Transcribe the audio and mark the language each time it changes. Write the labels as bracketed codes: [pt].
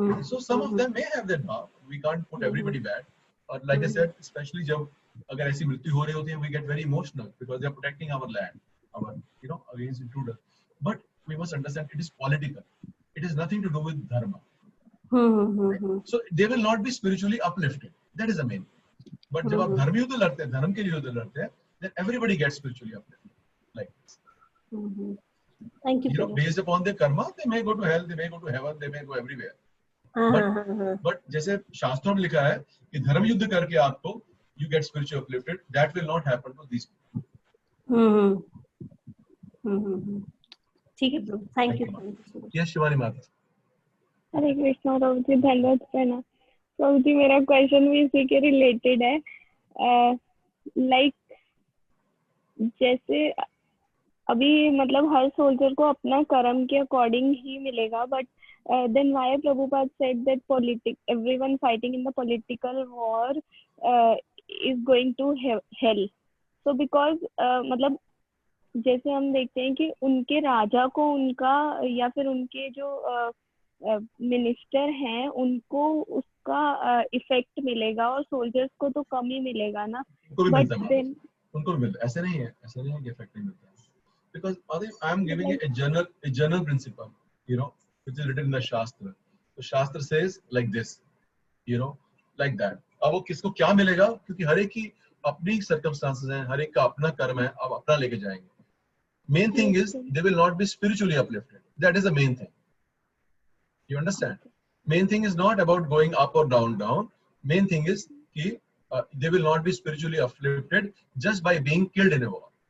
[en] So some of them may have that bhav. We can't put everybody bad. Or like I said, especially [hi] जब अगर ऐसी मृत्यु हो रही होती है, [en] we get very emotional because they are protecting our land, our, you know, against intruders. But we must understand it is political. It has nothing to do with dharma. Right? So they will not be spiritually uplifted. That is the main. [hi] But जब आप धर्म युद्ध लड़ते हैं, धर्म के लिए युद्ध लड़ते हैं, [en] then everybody gets spiritually uplifted. Like this. Thank you. You know, based upon their karma, they may go to hell, they may go to heaven, they may go everywhere. But [hi] जैसे शास्त्रों में लिखा है कि धर्म युद्ध करके आपको [en] you get spiritually uplifted, that will not happen to these people. [hi] ठीक है bro, thank you. Yes Shivani माता। हरे कृष्णा प्रभु जी, धन्यवाद प्रणाम प्रभु जी। मेरा क्वेश्चन भी इसी के रिलेटेड है। [en] like [hi] जैसे अभी मतलब हर सोल्जर को अपना कर्म के अकॉर्डिंग ही मिलेगा, [en] But then why Prabhupada said that everyone fighting in the political war is going to hell? So because [hi] मतलब जैसे हम देखते हैं कि उनके राजा को उनका या फिर उनके जो मिनिस्टर हैं उनको उसका इफेक्ट मिलेगा और सोल्जर्स को तो कम ही मिलेगा ना. उनको भी [en] but [hi] मिलता है [en] then [hi] उनको भी मिलता है. ऐसे नहीं है कि इफेक्ट नहीं मिलता है. [en] Because I am giving a general principle, which is written in the Shastra. The Shastra says like this, like that. [hi] अब वो किसको क्या मिलेगा, क्योंकि हर एक की अपनी circumstances हैं, हर एक का अपना कर्म है, अब अपना लेके जाएंगे. [en] Main thing is they will not be spiritually uplifted. That is the main thing. You understand? Main thing is not about going up or down. Main thing is कि they will not be spiritually uplifted just by being killed in a war.